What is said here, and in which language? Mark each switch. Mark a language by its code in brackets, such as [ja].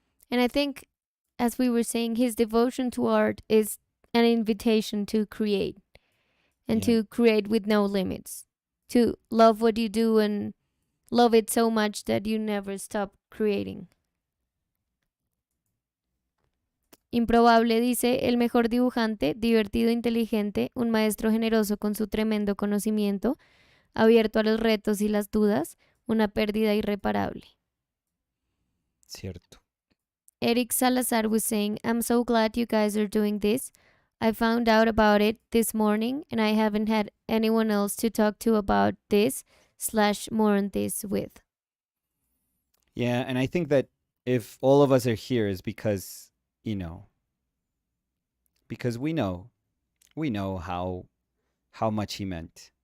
[en] And I think, as we were saying, his devotion to art is an invitation to create and Yeah. to create with no limits, to love what you do and love it so much that you never stop creating. [es] Improbable dice, el mejor dibujante, divertido, inteligente, un maestro generoso con su tremendo conocimiento, abierto a los retos y las dudas, una pérdida irreparable. Cierto. [en] Eric Salazar was saying, I'm so glad you guys are doing this. I found out about it this morning and I haven't had anyone else to talk to about this / more on this with. Yeah, and I think that if all of us are here is because, because we know how much he meant.